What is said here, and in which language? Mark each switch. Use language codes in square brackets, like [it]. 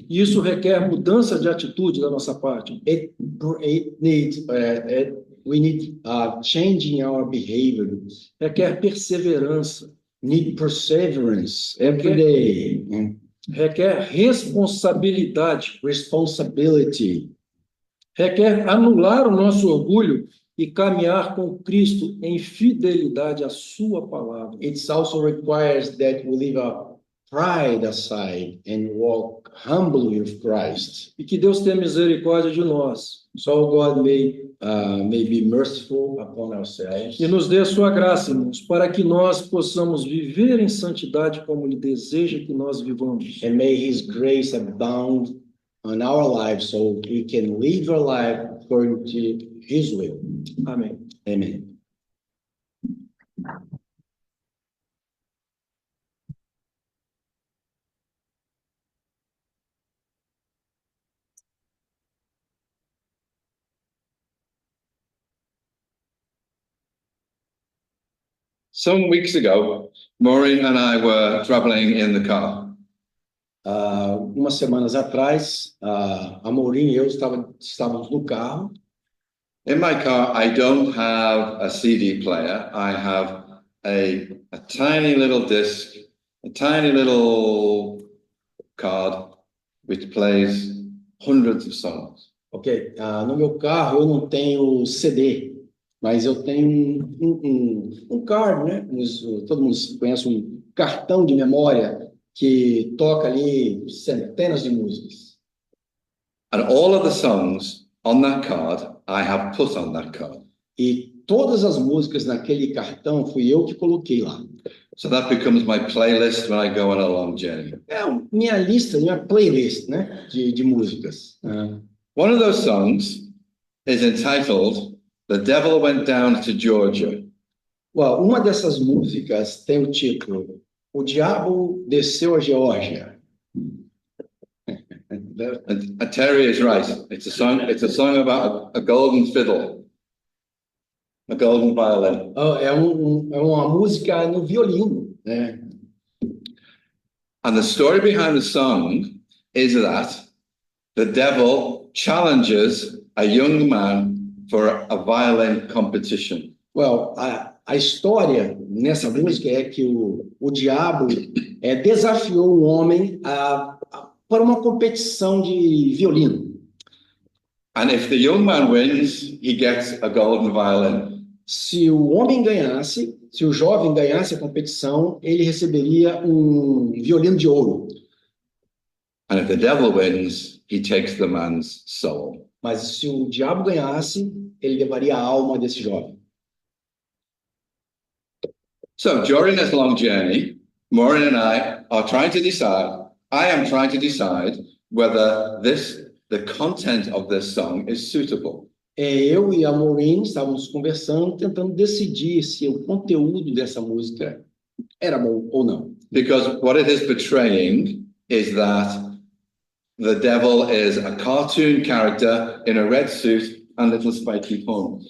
[pt] Isso requer mudança de atitude da nossa parte. [en] We need changing our behavior. [pt] Requer perseverança. [en] Need perseverance every day. [pt] Requer responsabilidade. [en] Responsibility. [pt] Requer anular o nosso orgulho e caminhar com Cristo em fidelidade à sua palavra. [en] It also requires that we leave our pride aside and walk humbly with Christ. [pt] E que Deus tenha misericórdia de nós. [en] So God may be merciful upon ourselves. [pt] E nos dê a sua graça, irmãos, para que nós possamos viver em santidade como Ele deseja que nós vivamos. [en] And may His grace abound on our lives so we can live our life according to His will. [pt] Amém. [en] Amen. Some weeks ago, Maureen and I were traveling in the car. [pt] Umas semanas atrás, a Maureen e eu estávamos no carro. [en] In my car, I don't have a CD player. I have a tiny little disc, a tiny little card, which plays hundreds of songs. [pt] Ok, no meu carro eu não tenho CD, mas eu tenho um card, né? Todo mundo conhece um cartão de memória que toca ali centenas de músicas. [en] And all of the songs on that card, I have put on that card. [pt] E todas as músicas naquele cartão fui eu que coloquei lá. [en] So that becomes my playlist when I go on a long journey. [pt] É minha lista, minha playlist, né? De músicas. [en] One of those songs is entitled The Devil Went Down to Georgia. [pt] Well, uma dessas músicas tem o título O Diabo Desceu a Geórgia. [en] And Terry is right. It's a song about a golden fiddle, a golden violin. [pt] É uma música no violino, né? [en] And the story behind the song is that the devil challenges a young man for a violin competition. [pt] Well, a história nessa música é que o diabo desafiou um homem para uma competição de violino. [en] And if the young man wins, he gets a golden violin. [pt] Se o homem ganhasse, se o jovem ganhasse a competição, ele receberia um violino de ouro. [en] And if the devil wins, he takes the man's soul. [pt] Mas se o diabo ganhasse, ele levaria a alma desse jovem. [en] So during this long journey, Maureen and I are trying to decide, I am trying to decide whether the content of this song is suitable. [pt] Eu e a Maureen estávamos conversando, tentando decidir se o conteúdo dessa música era bom ou não. [en] Because what it is portraying is that the devil is a cartoon character in a red suit and little spiky horns.